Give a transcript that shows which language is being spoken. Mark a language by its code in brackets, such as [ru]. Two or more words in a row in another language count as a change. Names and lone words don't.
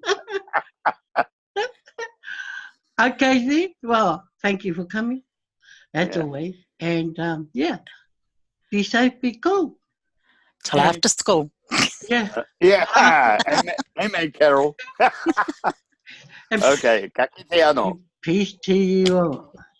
[en] Okay, then. Well, thank you for coming, as always. And, yeah, be safe, be cool. Till after school. Yeah. Yeah. Amen, Carol. And [mi] Okay. Ka kite anō. [en] peace to you all.